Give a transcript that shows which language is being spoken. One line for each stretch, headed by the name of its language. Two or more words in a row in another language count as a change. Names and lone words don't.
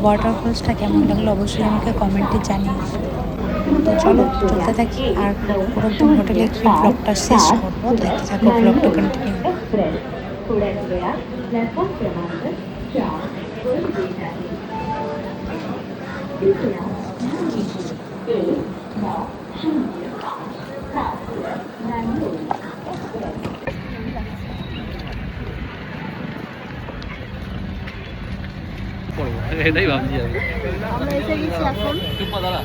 Bangla: আর তোমাদের ওয়াটারফলসটা কেমন লাগলো অবশ্যই আমাকে কমেন্টে জানিও। তো চলো চলতে থাকি আর পুরো হোটেলে কি ব্লগটা শেষ করবো, তো দেখতে থাকো ব্লগটা কন্টিনিউ।
Marathi: थोड्याच वेळात प्लॅटफॉर्म क्रमांक 4 वर येत आहे.
Hindi: कृपया ध्यान दीजिए.
Bangla: 1 এটাই ভাবছি আমি। আমরা এসে গেছি এখন চুপ কর দাদা।